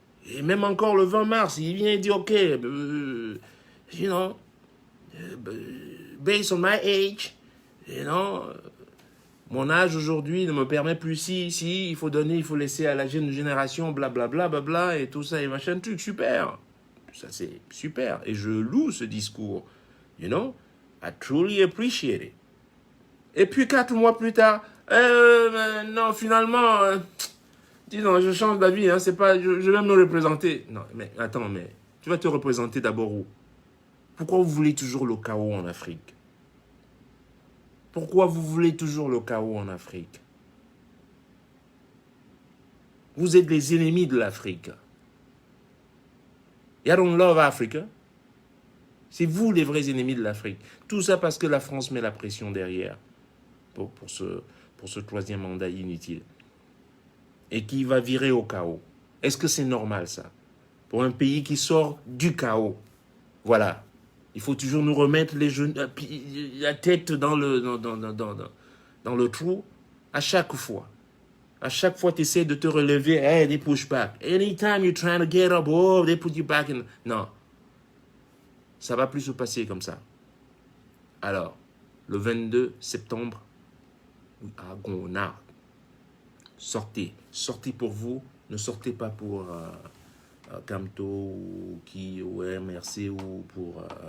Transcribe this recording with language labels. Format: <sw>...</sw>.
<fr>Et même encore le 20 mars, il vient et dit,</fr> <en>ok, you know, based on my age, you know,</en> <fr>mon âge aujourd'hui ne me permet plus si, il faut donner, il faut laisser à la jeune génération, blablabla, bla, bla, bla, et tout ça, et machin, truc, super. Ça, c'est super. Et je loue ce discours,</fr> <en>you know, I truly appreciate it.</en> <fr>Et puis 4 mois plus tard, non, finalement, dis non, je change d'avis, hein, c'est pas, je vais me représenter. Non, mais attends, mais tu vas te représenter d'abord où? Pourquoi vous voulez toujours le chaos en Afrique? Pourquoi vous voulez toujours le chaos en Afrique? Vous êtes les ennemis de l'Afrique.</fr> <en>You don't love Africa.</en> <fr>C'est vous les vrais ennemis de l'Afrique. Tout ça parce que la France met la pression derrière pour ce troisième mandat inutile. Et qui va virer au chaos. Est-ce que c'est normal ça? Pour un pays qui sort du chaos. Voilà. Il faut toujours nous remettre la tête dans le trou à chaque fois. À chaque fois, tu essaies de te relever.</fr> <en>Hey, they push back. Anytime you're trying to get up, oh, they put you back in.</en> <fr>Non. Ça va plus se passer comme ça. Alors, le 22 septembre, à Gonard, sortez. Sortez pour vous. Ne sortez pas pour Camto ou MRC ou pour...</fr>